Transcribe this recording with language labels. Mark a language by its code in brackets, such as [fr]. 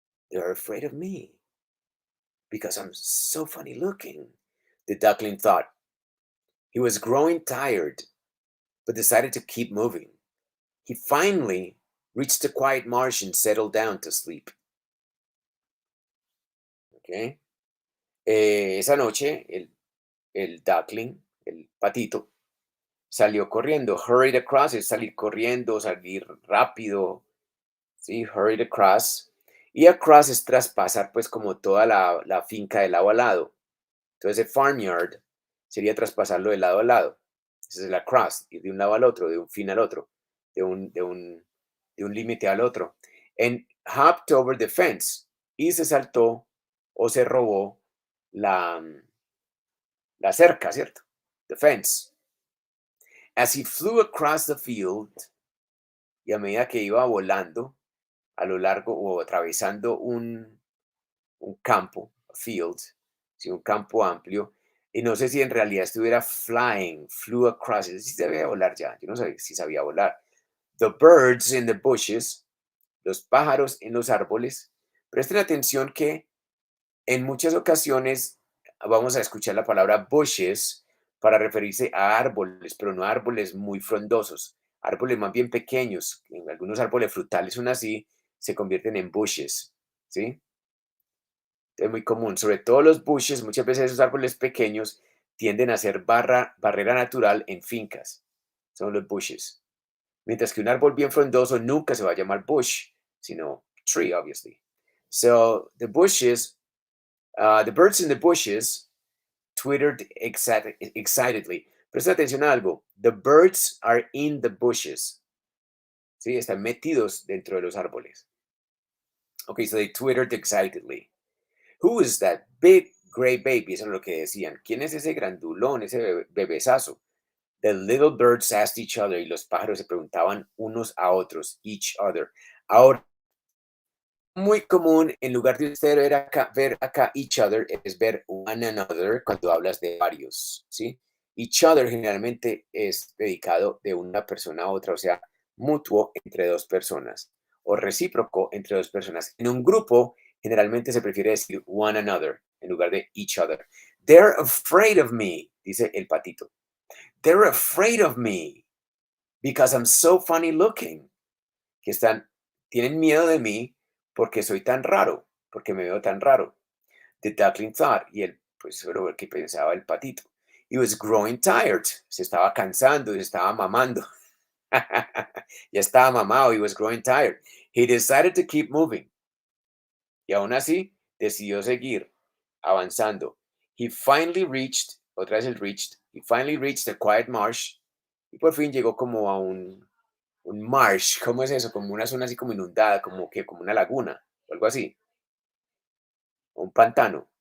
[en] They're afraid of me because I'm so funny looking, the duckling thought. He was growing tired, but decided to keep moving. He finally reached a quiet marsh and settled down to sleep. Okay. [es] Esa noche, el duckling, el patito, salió corriendo. [en] Hurried across [es] es salir corriendo, salir rápido. Sí, [en] hurried across. [es] Y across es traspasar pues como toda la finca de lado a lado. Entonces, el farmyard sería traspasarlo de lado a lado. Ese es el across, ir de un lado al otro, de un fin al otro, de un límite al otro. [en] And hopped over the fence. [es] Y se saltó o se robó la, la cerca, ¿cierto? [en] The fence. As he flew across the field, [es] y a medida que iba volando a lo largo o atravesando un campo, a field, sí, un campo amplio, y no sé si en realidad estuviera [en] flying, flew across, [es] ese sí sabía volar ya, yo no sabía si sabía volar. [en] The birds in the bushes, [es] los pájaros en los árboles. Presten atención que en muchas ocasiones vamos a escuchar la palabra bushes para referirse a árboles, pero no a árboles muy frondosos, árboles más bien pequeños. En algunos árboles frutales son así, se convierten en bushes, ¿sí? Es muy común, sobre todo los bushes, muchas veces esos árboles pequeños tienden a ser barrera natural en fincas, son los bushes. Mientras que un árbol bien frondoso nunca se va a llamar bush, sino tree, obviously. [en] So the birds in the bushes twittered excitedly. [es] Presta atención a algo. [en] The birds are in the bushes. [es] Sí, están metidos dentro de los árboles. [en] Okay, so they twittered excitedly. Who is that big gray baby? [es] Eso es lo que decían. ¿Quién es ese grandulón, ese bebesazo? [en] The little birds asked each other [es] y los pájaros se preguntaban unos a otros, each other. Ahora, muy común, en lugar de usted ver acá each other, es ver one another cuando hablas de varios, ¿sí? Each other generalmente es dedicado de una persona a otra, o sea, mutuo entre dos personas o recíproco entre dos personas. En un grupo, generalmente se prefiere decir one another en lugar de each other. [en] They're afraid of me, [es] dice el patito. [en] They're afraid of me because I'm so funny looking. [es] Que tienen miedo de mí porque soy tan raro, porque me veo tan raro. [en] The duckling thought, [es] y él, pues, pero lo que pensaba el patito. [en] He was growing tired, [es] se estaba cansando, se estaba mamando. Ya estaba mamado, [en] he was growing tired. He decided to keep moving. [es] Y aún así, decidió seguir avanzando. [en] He finally reached, otra vez el reached, he finally reached a quiet marsh. [es] Y por fin llegó como a un marsh, ¿cómo es eso? Como una zona así como inundada, como una laguna, o algo así, o un pantano.